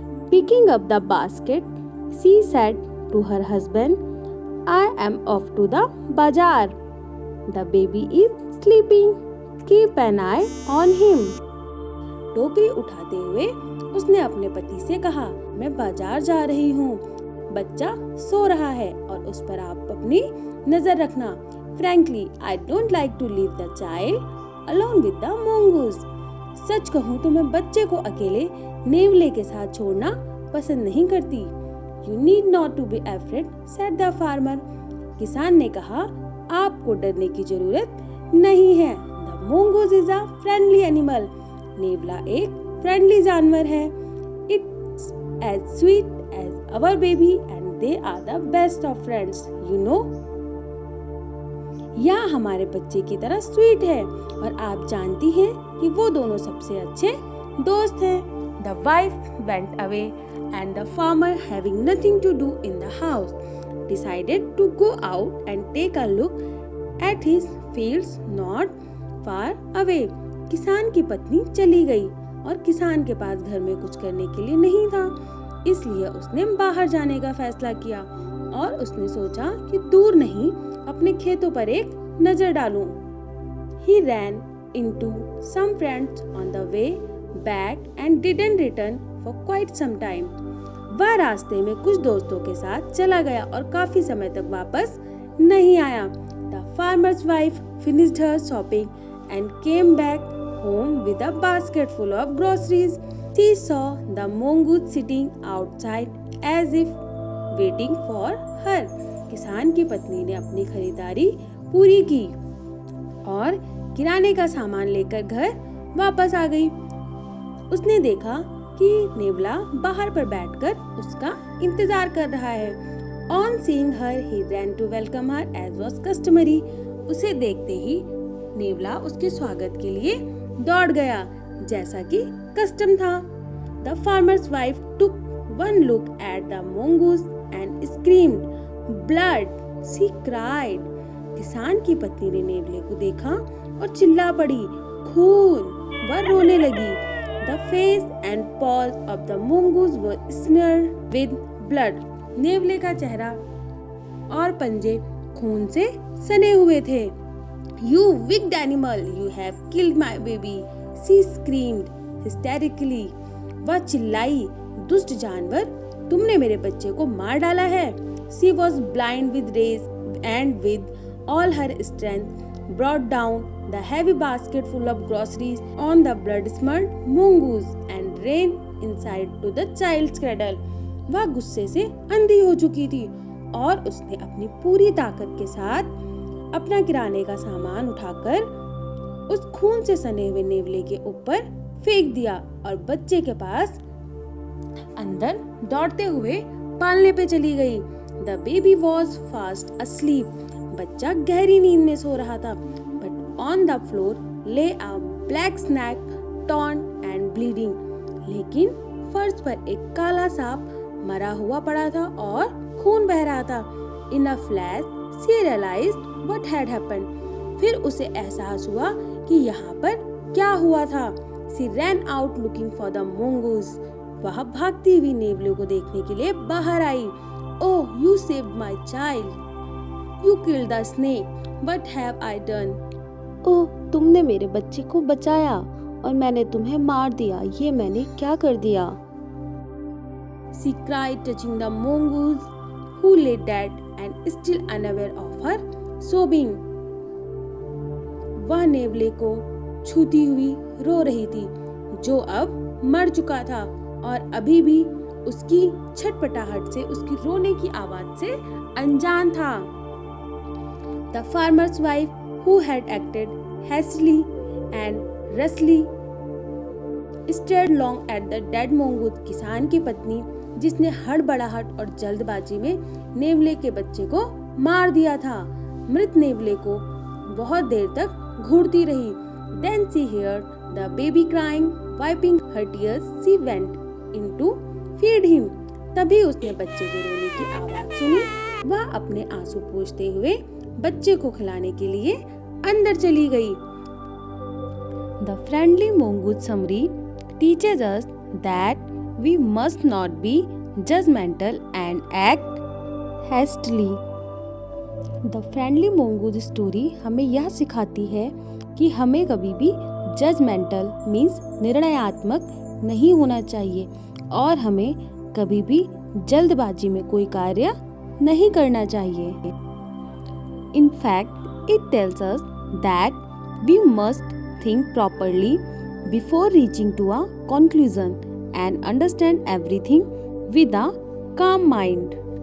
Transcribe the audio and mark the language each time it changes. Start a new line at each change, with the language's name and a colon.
English: Picking up the basket, she said to her husband, I am off to the bazaar. The baby is sleeping. Keep an eye on him.
Hindi: टोकरी उठाते हुए उसने अपने पति से कहा, मैं बाजार जा रही हूँ, बच्चा सो रहा है और उस पर आप अपनी नजर रखना।
English: Frankly, I don't like to leave the child alone with the mongoose.
Hindi: सच कहूँ तो मैं बच्चे को अकेले नेवले के साथ छोड़ना पसंद नहीं करती।
English: You need not to be afraid, said the farmer.
Hindi: किसान ने कहा, आपको डरने की जरूरत नहीं है।
English: The mongoose is a friendly animal.
Hindi: नेवला एक फ्रेंडली जानवर है।
English: It's as sweet as our baby and they are the best of friends, you know.
Hindi: यह हमारे बच्चे की तरह स्वीट है और आप जानती हैं कि वो दोनों सबसे अच्छे दोस्त हैं।
English: The wife went away and the farmer, having nothing to do in the house, decided to go out and take a look at his fields not far away.
Hindi: किसान की पत्नी चली गई और किसान के पास घर में कुछ करने के लिए नहीं था, इसलिए उसने बाहर जाने का फैसला किया और उसने सोचा कि दूर नहीं अपने खेतों पर एक नजर डालूं।
English: He ran into some friends on the way back and didn't return for quite some time.
Hindi: वह रास्ते में कुछ दोस्तों के साथ चला गया और काफी समय तक वापस नहीं आया.
English: The farmer's wife finished her shopping and came back home with a basket full of groceries. She saw the mongoose sitting outside as if waiting for her.
Hindi: किसान की पत्नी ने अपनी खरीदारी पूरी की और किराने का सामान लेकर घर वापस आ गई. उसने देखा कि नेवला बाहर पर बैठकर उसका इंतजार कर रहा है.
English: On seeing her, he ran to welcome her as was customary.
Hindi: उसे देखते ही नेवला उसके स्वागत के लिए दौड़ गया जैसा कि कस्टम था.
English: The farmer's wife took one look at the mongoose and screamed, "Blood!" She cried.
Hindi: किसान की पत्नी ने नेवले को देखा और चिल्ला पड़ी, खून. वह रोने लगी.
English: The face and paws of the mongoose were smeared with blood.
Hindi: नेवले का चेहरा और पंजे खून से सने हुए थे.
English: You wicked animal! You have killed my baby! She screamed hysterically.
Hindi: वह चिल्लाई, दुष्ट जानवर, तुमने मेरे बच्चे को मार डाला है.
English: She was blind with rage and with all her strength brought down the heavy basket full of groceries on the blood-smeared mongoose and ran inside to the child's cradle.
Hindi: वह गुस्से से अंधी हो चुकी थी और उसने अपनी पूरी ताकत के साथ अपना किराने का सामान उठाकर उस खून से सने हुए नेवले के ऊपर फेंक दिया और बच्चे के पास अंदर दौड़ते हुए पालने पे चली गई.
English: The baby was fast asleep.
Hindi: बच्चा गहरी नींद में सो रहा था.
English: But on the floor lay a black snake, torn and bleeding.
Hindi: लेकिन फर्श पर एक काला सांप मरा हुआ पड़ा था और खून बह रहा था.
English: In a flash, she realized what had happened.
Hindi: फिर उसे एहसास हुआ कि यहाँ पर क्या हुआ था.
English: She ran out looking for the mongoose.
Hindi: वह भागती हुई नेवले को देखने के लिए बाहर आई.
English: Oh, you saved my child. You killed the snake. What have I done?
Hindi: ओह, तुमने मेरे बच्चे को बचाया और मैंने तुम्हें मार दिया. ये मैंने क्या कर दिया?
English: She cried, touching the mongoose, who lay dead and still unaware of her sobbing.
Hindi: वह नेवले को छूती हुई रो रही थी, जो अब मर चुका था और अभी भी उसकी छटपटाहट से, उसकी रोने की आवाज से अनजान था.
English: The farmer's wife, who had acted hastily and rashly, stared long at the dead mongoose.
Hindi: किसान की पत्नी, जिसने हड़बड़ाहट और जल्दबाजी में नेवले के बच्चे को मार दिया था, मृत नेवले को बहुत देर तक घूरती रही.
English: Then she heard the baby crying, wiping her tears. She went in to feed him.
Hindi: तभी उसने बच्चे के रोने की आवाज सुनी. वह अपने आंसू पोंछते हुए बच्चे को खिलाने के लिए अंदर चली गई.
English: The friendly mongoose summary teaches us that we must not be judgmental and act hastily. The friendly mongoose story
Hindi: हमें यह सिखाती है कि हमें कभी भी जजमेंटल मीन्स निर्णयात्मक नहीं होना चाहिए और हमें कभी भी जल्दबाजी में कोई कार्य नहीं करना चाहिए.
English: In fact, it tells us that we must think properly before reaching to a conclusion and understand everything with a calm mind.